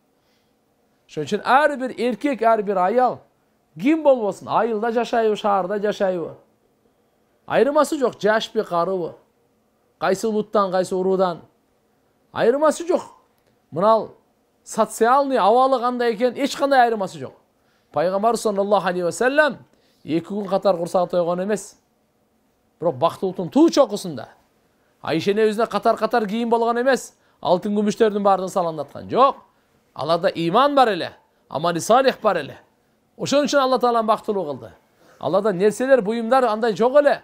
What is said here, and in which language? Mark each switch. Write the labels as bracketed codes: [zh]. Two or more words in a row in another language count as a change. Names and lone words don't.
[ky] Ошон үчүн ар бир эркек, ар бир аял ким болбосун, айылда жашайбы, шаарда жашайбы, айырмасы жок, жашпы, карыбы, кайсы улуттан, кайсы уруудан айырмасы жок. Мынал социалный абалы кандай экен, эч кандай айырмасы жок. Пайгамбар [ar] صلى الله عليه وسلم [ky] 2 күн катар курсак тойгон эмес. Бирок бактылыктын туу чокусунда Айше небизине катар кийим болгон эмес. Алтын күмүштөрдүн баарын саламдаткан жок. Аларда иман бар эле, амали салих бар эле. Ошон үчүн Алла Таалам бактылуу кылды. Аларда нерселер, буюмдар андай жок эле.